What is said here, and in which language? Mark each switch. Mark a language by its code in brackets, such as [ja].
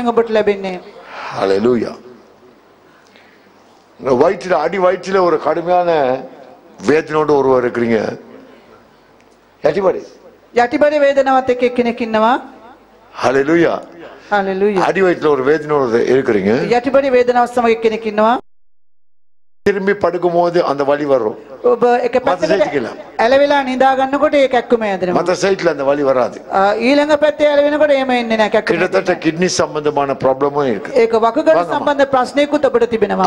[ta] ஹல்லேலூயா. வயிற்றுல அடி வயிற்றுல ஒரு கடுமையான வேதனோடு ஒருவர் இருக்கிறீங்க. [si] යටිබඩ වේදනාවත් එක්ක එක්කෙනෙක් ඉන්නවා. [ta] ஹல்லேலூயா. ஹல்லேலூயா. அடி வயிற்றுல ஒரு வேதனோடு இருக்கிறீங்க. [si] යටිබඩ වේදනාවත් සමග එක්කෙනෙක් ඉන්නවා. [ta] திரும்பி படுக்கும்போது அந்த வலி வரும். [si] ඔබ එක පැත්තකට ඇලවිලා නිදා ගන්නකොට ඒ කැක්කුම යදෙනවා. [ta] மத்த சைடுல அந்த வலி வராது. [si] ඊළඟ පැත්තේ ඇලවෙනකොට එහෙම එන්නේ නැහැ කැක්කුම. [ta] கிட்டத்தட்ட கிட்னி சம்பந்தமான ப்ராப்ளமும் இருக்கு. [si] ඒක වකුගඩු සම්බන්ධ ප්‍රශ්නයකුත් ඔබට තිබෙනවා.